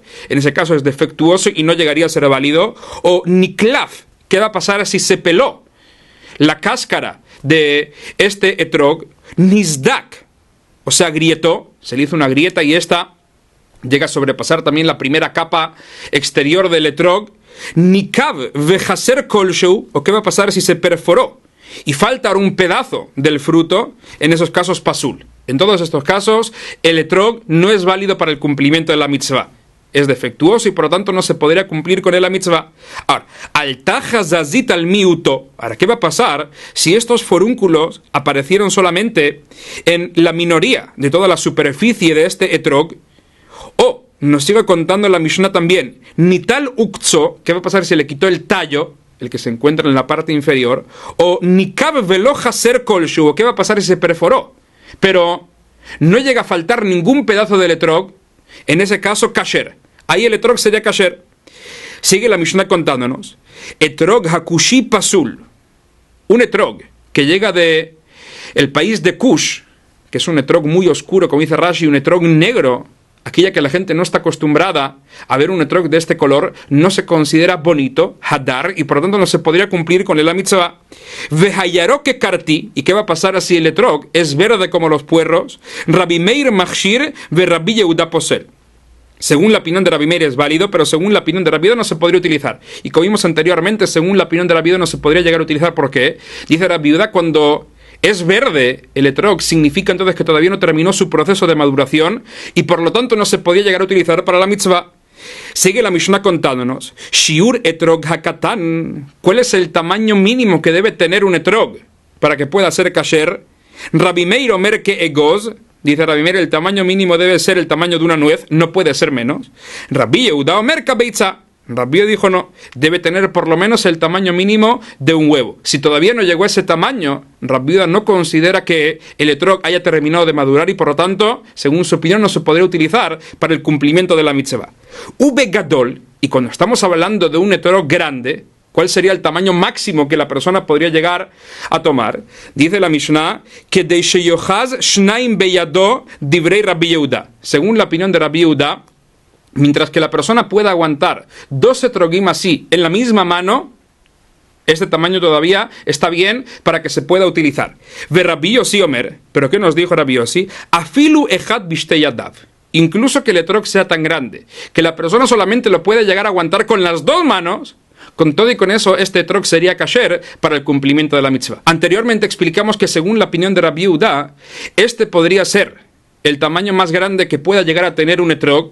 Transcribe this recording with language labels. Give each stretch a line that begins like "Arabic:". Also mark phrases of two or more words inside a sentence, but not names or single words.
Spanish: En ese caso es defectuoso y no llegaría a ser válido. O niklaf, ¿qué va a pasar si se peló la cáscara de este etrog? Nizdak, o sea, grietó, se le hizo una grieta y esta llega a sobrepasar también la primera capa exterior del etrog.
Hebrew: ניקב וחסר כל שהוא,
Spanish: o qué va a pasar si se perforó y falta un pedazo del fruto, en esos casos pasul. En todos estos casos, el etrog no es válido para el cumplimiento de la mitzvah. Es defectuoso y por lo tanto no se podría cumplir con él la mitzvah. Ahora,
Hebrew: עלתה חזזית על מיעוטו.
Spanish: Ahora, ¿qué va a pasar si estos forúnculos aparecieron solamente en la minoría de toda la superficie de este etrog? O, nos sigue contando la Mishnah también,
Hebrew: ניטל עוקצו,
Spanish: ¿qué va a pasar si le quitó el tallo, el que se encuentra en la parte inferior?
Hebrew: O ניקב ולא חסר כל שהוא,
Spanish: ¿qué va a pasar si se perforó, pero no llega a faltar ningún pedazo del etrog? En ese caso, kasher. ahí el etrog sería kasher. Sigue la Mishnah contándonos,
Hebrew: אתרוג הכושי פסול,
Spanish: un etrog que llega de el país de Kush, que es un etrog muy oscuro, como dice Rashi, un etrog negro, aquella que la gente no está acostumbrada a ver un etrog de este color, no se considera bonito, hadar, y por lo tanto no se podría cumplir con el mitzvah.
Hebrew: והירוק ככרתי,
Spanish: ¿y qué va a pasar si el etrog es verde como los puerros?
Hebrew: רבי מאיר מכשיר ורבי יהודה פוסל.
Spanish: Según la opinión de Rabbi Meir es válido, pero según la opinión de Rabbi Yehuda no se podría utilizar. Y como vimos anteriormente, según la opinión de Rabbi Yehuda no se podría llegar a utilizar. ¿Por qué? Dice Rabbi Yehuda, cuando es verde el etrog, significa entonces que todavía no terminó su proceso de maduración y por lo tanto no se podía llegar a utilizar para la mitzvah. Sigue la Mishnah contándonos,
Hebrew: שיעור אתרוג הקטן,
Spanish: ¿cuál es el tamaño mínimo que debe tener un etrog para que pueda ser kasher?
Hebrew: רבי מאיר אומר כאגוז,
Spanish: dice Rabbi Meir, el tamaño mínimo debe ser el tamaño de una nuez, no puede ser menos.
Hebrew: רבי יהודה אומר כביצה,
Spanish: Rabbi dijo no, debe tener por lo menos el tamaño mínimo de un huevo. Si todavía no llegó a ese tamaño, Rabbi no considera que el etrog haya terminado de madurar y por lo tanto, según su opinión, no se podría utilizar para el cumplimiento de la mitzvah.
Hebrew: ובגדול,
Spanish: y cuando estamos hablando de un etrog grande, ¿cuál sería el tamaño máximo que la persona podría llegar a tomar? Dice la Mishnah que de
Hebrew: שיאחז שניים בידו דברי רבי יהודה.
Spanish: Según la opinión de Rabbi Yehuda, mientras que la persona pueda aguantar 2 etrogim así en la misma mano, este tamaño todavía está bien para que se pueda utilizar.
Hebrew: ורבי יוסי אומר,
Spanish: pero ¿qué nos dijo Rabbi Yossi?
Hebrew: אפילו אחד בשתי ידיו.
Spanish: Incluso que el etrog sea tan grande, que la persona solamente lo puede llegar a aguantar con las 2 manos, con todo y con eso, este etrog sería kasher para el cumplimiento de la mitzvah. Anteriormente explicamos que según la opinión de Rabbi Yehuda, este podría ser el tamaño más grande que pueda llegar a tener un etrog.